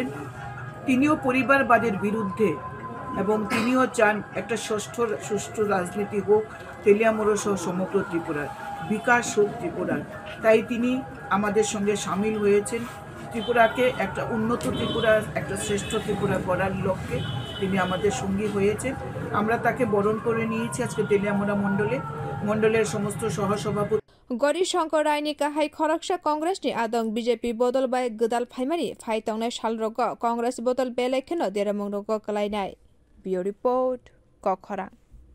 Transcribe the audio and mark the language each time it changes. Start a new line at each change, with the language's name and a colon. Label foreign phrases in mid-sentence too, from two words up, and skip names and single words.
Bangla: তিনিও পরিবারবাদের বিরুদ্ধে এবং তিনিও চান একটা সুষ্ঠু রাজনীতি হোক তেলিয়ামুড়া সহ সমগ্র ত্রিপুরার, বিকাশ হোক ত্রিপুরার। তাই তিনি আমাদের সঙ্গে সামিল হয়েছেন। ত্রিপুরাকে একটা উন্নত ত্রিপুরা, একটা শ্রেষ্ঠ ত্রিপুরা করার লক্ষ্যে তিনি আমাদের সঙ্গী হয়েছেন। আমরা তাকে বরণ করে নিয়েছি আজকে তেলিয়ামুড়া মণ্ডলের সমস্ত সহসভাপতি
Kok Borok: Gori Shankar Raini Kahai Khoraksha Congress ni Adong BJP Bodol by Gudal Phaimani, Phaitong Shalrogo, Congress Bodol Belekino, Deramong Rogo Kalainai.
English: Bio Report, Kokhara.